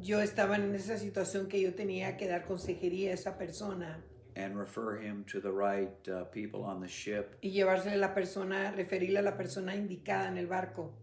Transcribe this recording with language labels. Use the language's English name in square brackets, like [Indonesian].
[Spanish] Yo estaba en esa situación que yo tenía que dar consejería a esa persona. [English] And refer him to the right people on the ship. [Spanish] Y referirle a la persona indicada en el barco.